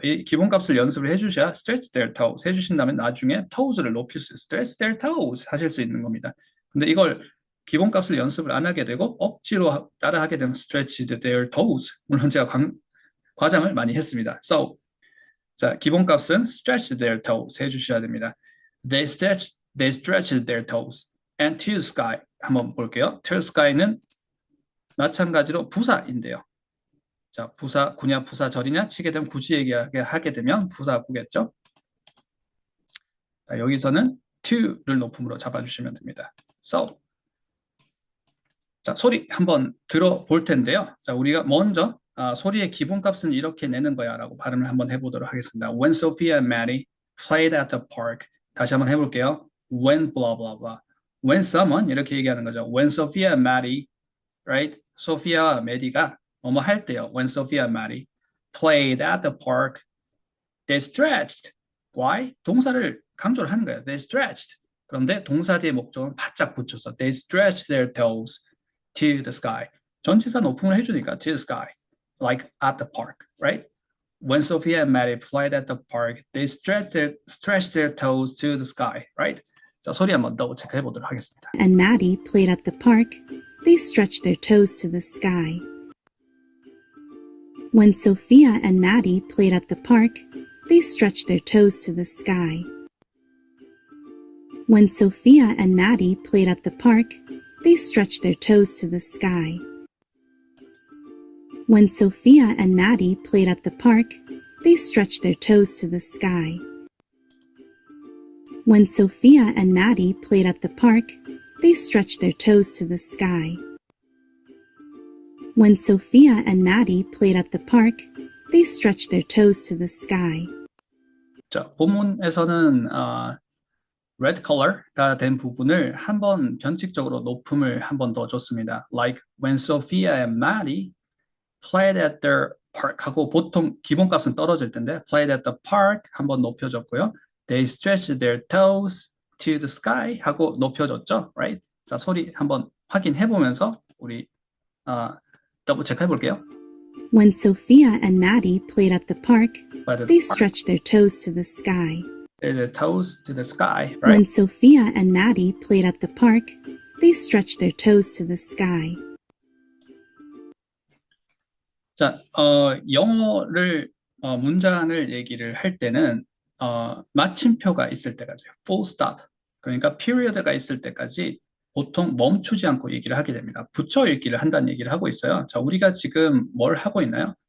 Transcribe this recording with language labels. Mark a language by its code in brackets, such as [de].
[ko] 이 기본값을 연습을 해주셔야 [en] stretch their toes [ko] 해주신다면 나중에 toes를 높일 수 있어요. [en] stretch their toes [ko] 하실 수 있는 겁니다. 근데 이걸 기본값을 연습을 안 하게 되고 억지로 따라하게 되면 stretch their toes. 물론 제가 과장을 많이 했습니다. So, 자, 기본값은 [en] stretch their toes [ko] 해주셔야 됩니다. [en] They stretched their toes. And to the sky. [ko] 한번 볼게요. To the sky는 마찬가지로 부사인데요. 자, 구냐, 부사절이냐 치게 되면 굳이 얘기하게 되면 부사구겠죠. 자, 여기서는 to를 높음으로 잡아주시면 됩니다. So, 자, 소리 한번 들어볼 텐데요. 자, 우리가 먼저 소리의 기본값은 이렇게 내는 거야 라고 발음을 한번 해보도록 하겠습니다. [en] When Sophia and Maddie played at the park. [ko] 다시 한번 해볼게요. [en] When blah blah blah. When someone [ko] 이렇게 얘기하는 거죠. [en] When Sophia and Maddie, right? [ko] 소피아와 메디가 뭐뭐 할 때요. [en] When Sophia and Maddie played at the park, they stretched. Why? [ko] 동사를 강조를 하는 거예요. [en] They stretched. [ko] 그런데 동사 뒤에 목적은 바짝 붙여서 [en] they stretched their toes to the sky. [ko] 전치사 오픈을 해주니까 [en] to the sky, like at the park, right? When Sophia and Maddie played at the park, they stretched their toes to the sky, right? 자, 소리 한번 더블 체크해 보도록 하겠습니다. and Maddie played at the park, they stretched their toes to the sky. When Sophia and Maddie played at the park, they stretched their toes to the sky. When Sophia and Maddie played at the park, they stretched their toes to the sky. When Sophia and Maddie played at the park, they stretched their toes to the sky. When Sophia and Maddie played at the park, they stretched their toes to the sky. When Sophia and Maddie played at the park, they stretched their toes to the sky. [ko] 자, 본문에서는 red color가 된 부분을 한번 변칙적으로 높음을 한 번 더 줬습니다. [en] Like when Sophia and Maddie played at the park [ko] 하고 보통 기본값은 떨어질 텐데 [en] played at the park [ko] 한번 높여줬고요. [en] They stretched their toes to the sky [ko] 하고 높여줬죠, [en] right? [ko] 자, 소리 한번 확인해 보면서 우리 더블 체크해 볼게요. [en] When Sophia and Maddie played at the park, By the they park. stretched their toes to the sky. Their toes to the sky, When right? Sophia and Maddie played at the park, they stretched their toes to the sky. [ko] 자, 영어를 문장을 얘기를 할 때는 마침표가 있을 때까지 full stop, 그러니까 period가 있을 때까지 보통 멈추지 않고 얘기를 하게 됩니다. 붙여 읽기를 한다는 얘기를 하고 있어요. 자, 우리가 지금 뭘 하고 있나요?